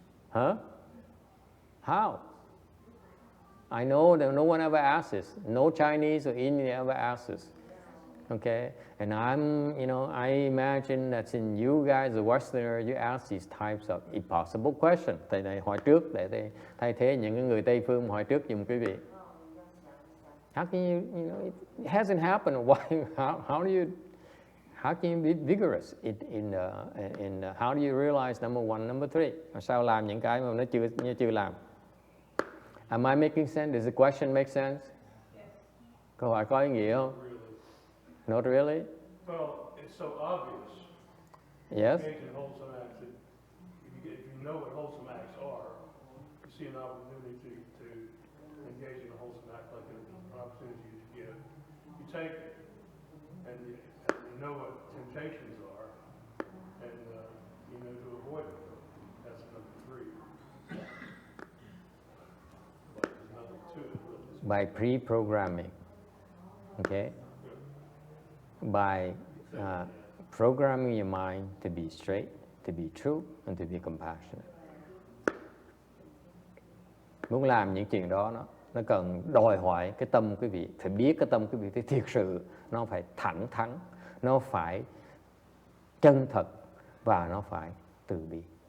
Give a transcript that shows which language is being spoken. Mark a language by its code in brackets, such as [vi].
[en] Huh? How? I know that no one ever asks this. No Chinese or Indian ever asks this. Okay, and I imagine that in you guys, the Westerners, you ask these types of impossible questions. [vi] Thầy này hỏi trước để thay thế những người Tây phương hỏi trước giùm quý vị. [en] How can you it hasn't happened. Why? How can you be vigorous in how do you realize number 1, number 3? [vi] Sao làm những cái mà nó chưa làm? [en] Am I making sense? Does the question make sense? Yes. [vi] Câu hỏi có ý nghĩa không? [en] Not really? Well, it's so obvious. Yes? Engage in wholesome acts. If you know what wholesome acts are, you see an opportunity to engage in a wholesome act like an opportunity to give. You take it, and you know what temptations are, and you know to avoid them. That's number 3. But there's nothing to it. By pre-programming. Okay? By programming your mind to be straight, to be true, and to be compassionate. [vi] Muốn làm những chuyện đó nó cần đòi hỏi cái tâm quý vị, phải biết cái tâm quý vị thì thiệt sự nó phải thẳng thắn, nó phải chân thật và nó phải từ bi.